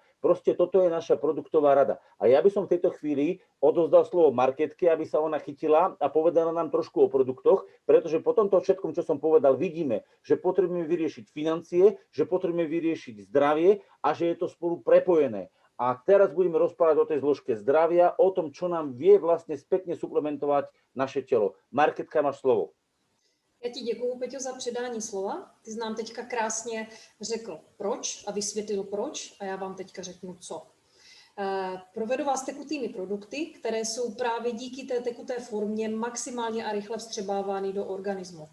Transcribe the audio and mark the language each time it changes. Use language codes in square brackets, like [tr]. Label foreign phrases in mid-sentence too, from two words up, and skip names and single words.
[sk] Proste toto je naša produktová rada. A ja by som v tejto chvíli odozdal slovo Marketke, aby sa ona chytila a povedala nám trošku o produktoch, pretože po tomto všetkom, čo som povedal, vidíme, že potrebujeme vyriešiť financie, že potrebujeme vyriešiť zdravie a že je to spolu prepojené. A teraz budeme rozprávať o tej zložke zdravia, o tom, čo nám vie vlastne spätne suplementovať naše telo. Marketka, máš slovo. [cs] Já ti děkuju, Peťo, za předání slova. Ty jsi nám teďka krásně řekl proč a vysvětlil proč a já vám teďka řeknu co. Provedu vás tekutými produkty, které jsou právě díky té tekuté formě maximálně a rychle vstřebávány do organismu.